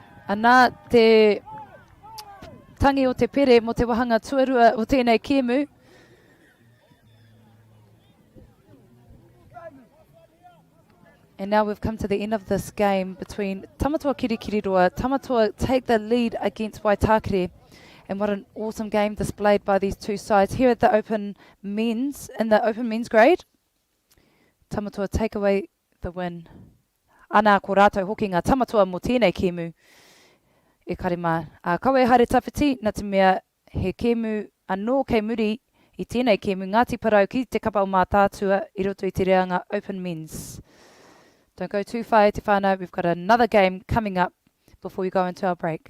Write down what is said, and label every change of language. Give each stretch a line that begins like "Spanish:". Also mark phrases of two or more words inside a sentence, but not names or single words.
Māori: Ana te tangi o te pere mo te wahanga tuarua o tēnei kēmu.
English: And now we've come to the end of this game between Tamato Kirikiriroa. Tamato take the lead against Waitakere. And what an awesome game displayed by these two sides. Here at the open men's, in the open men's grade, Tamato take away the win.
Māori: Ana ko rātou hoki ngā Tamato mo tēnei kēmu. E kare mā. Kawe haere tawhiti, nā te mea he kēmu anō kei muri I tēnei kēmu Ngāti Parau ki te kapa o Mātātua I roto I te reanga
English: open men's. Don't go too far
Māori: e te whānau.
English: We've got another game coming up before we go into our break.